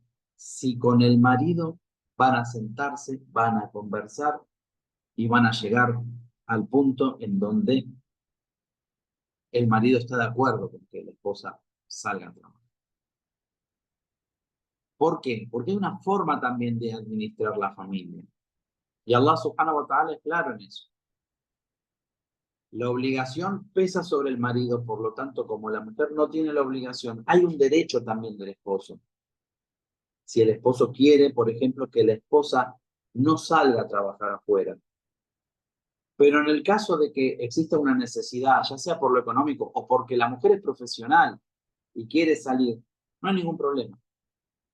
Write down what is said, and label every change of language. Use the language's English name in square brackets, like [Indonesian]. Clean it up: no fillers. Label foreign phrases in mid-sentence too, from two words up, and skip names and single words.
[Spanish] Si con el marido van a sentarse, van a conversar y van a llegar al punto en donde el marido está de acuerdo con que la esposa salga a trabajar. ¿Por qué? Porque hay una forma también de administrar la familia. Y Allah [Arabic] subhanahu wa ta'ala [Spanish] es claro en eso. La obligación pesa sobre el marido, por lo tanto, como la mujer no tiene la obligación, hay un derecho también del esposo. Si el esposo quiere, por ejemplo, que la esposa no salga a trabajar afuera. Pero en el caso de que exista una necesidad, ya sea por lo económico o porque la mujer es profesional y quiere salir, no hay ningún problema.